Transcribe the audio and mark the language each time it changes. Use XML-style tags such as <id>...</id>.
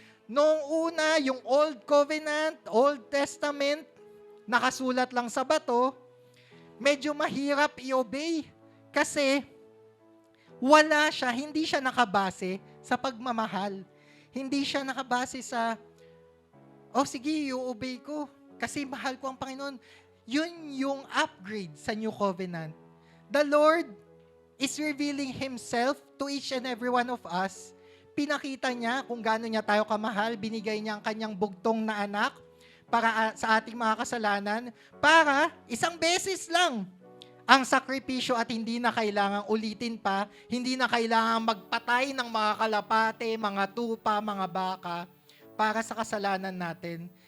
<tl>Noong una, yung Old Covenant, Old Testament, nakasulat lang sa bato, medyo mahirap i-obey. Kasi wala siya, hindi siya nakabase sa pagmamahal. Hindi siya nakabase sa, sige, i-obey ko. Kasi mahal ko ang Panginoon. Yun yung upgrade sa New Covenant.</tl> <en>The Lord is revealing Himself to each and every one of us.</en> <tl>Pinakita niya kung gaano niya tayo kamahal. Binigay niya ang kanyang bugtong na anak para sa ating mga kasalanan. Para isang beses lang ang sakripisyo at hindi na kailangang ulitin pa. Hindi na kailangang magpatay ng mga kalapate, mga tupa, mga baka para sa kasalanan natin.</tl>